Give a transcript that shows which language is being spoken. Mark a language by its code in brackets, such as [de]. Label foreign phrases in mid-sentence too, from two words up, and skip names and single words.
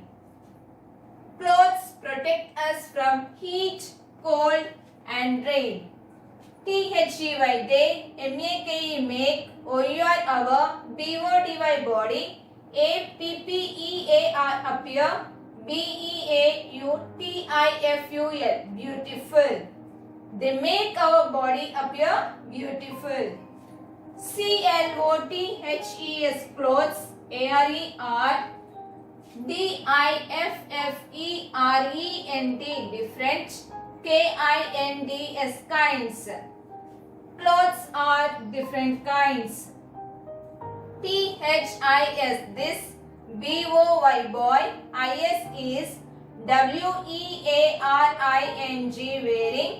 [en] Clothes protect us from heat, cold and rain. T-H-E-Y. They. M-A-K-E. Make. O-U-R. Our. B-O-D-Y. Body. A-P-P-E-A-R. Appear. B-E-A-U-T-I-F-U-L. Beautiful. They make our body appear beautiful. C-L-O-T-H-E-S. Clothes. A-R-E-R. D-I-F-F-E-R-E-N-T. Different. K-I-N-D-S. Kinds. Clothes are different kinds. T-H-I-S. This. B-O-Y. Boy. I-S is W-E-A-R-I-N-G. Wearing.